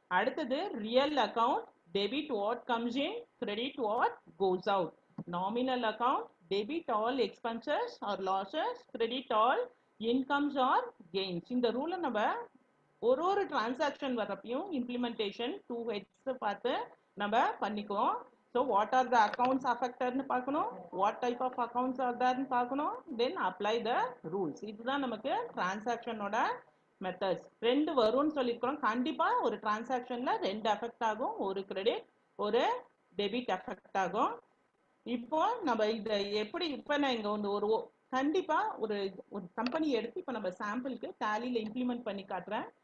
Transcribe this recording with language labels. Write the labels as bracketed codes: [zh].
[ta] அடுத்தது [en] Real account, debit what comes in, credit what goes out. Nominal account, debit all expenses or losses, credit all incomes or gains. [ta] இந்த ரூலை நம்ம ஒரு transaction வரப்பையும் implementation 2 heads பார்த்து நம்ம பண்ணிக்குவோம். [en] So what are the accounts affected [ta] னு பார்க்கணும், [en] what type of accounts are there னு பார்க்கணும், then apply the rules. [ta] இதுதான் நமக்கு டிரான்சாக்ஷனோட மெத்தட்ஸ். 2 வரும்னு சொல்லியிருக்கிறோம். கண்டிப்பா ஒரு டிரான்சாக்ஷன்ல 2 அஃபெக்ட் ஆகும், ஒரு கிரெடிட் ஒரு டெபிட் அஃபெக்ட் ஆகும். இப்போ நம்ம இதை எப்படி, இப்போ நான் இங்க ஒரு கண்டிப்பா ஒரு கம்பெனி எடுத்து இப்போ நம்ம சாம்பிளுக்கு டாலியில இம்ப்ளிமெண்ட் பண்ணி காட்டுறேன்.